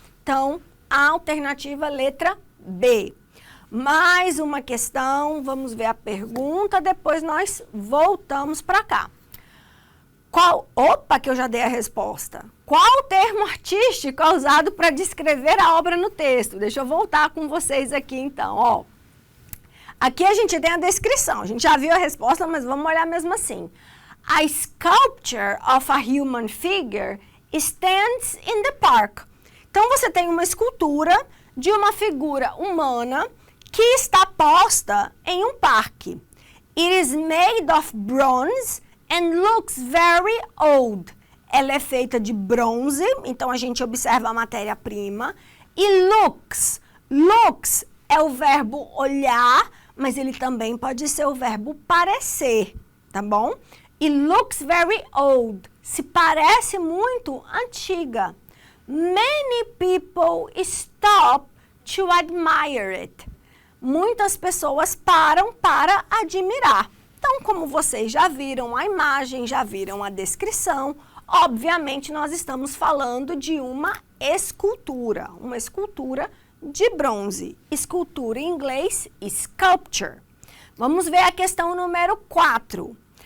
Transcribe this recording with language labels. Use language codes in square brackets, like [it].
[pt] Então, a alternativa letra B. Mais uma questão, vamos ver a pergunta, depois nós voltamos para cá. Opa, que eu já dei a resposta. Qual o termo artístico é usado para descrever a obra no texto? Deixa eu voltar com vocês aqui então, ó. Aqui a gente tem a descrição, a gente já viu a resposta, mas vamos olhar mesmo assim. [en] A sculpture of a human figure stands in the park. [pt] Então você tem uma escultura de uma figura humana que está posta em um parque. [en] It is made of bronze and looks very old. [pt] Ela é feita de bronze, então a gente observa a matéria-prima. E looks. Looks é o verbo olhar, mas ele também pode ser o verbo parecer, tá bom? E [en] looks very old. [pt] Se parece muito antiga. [en] Many people stop to admire it. [pt] Muitas pessoas param para admirar. Então, como vocês já viram a imagem, já viram a descrição, obviamente nós estamos falando de uma escultura de bronze. Escultura em inglês, sculpture. Vamos ver a questão número 4.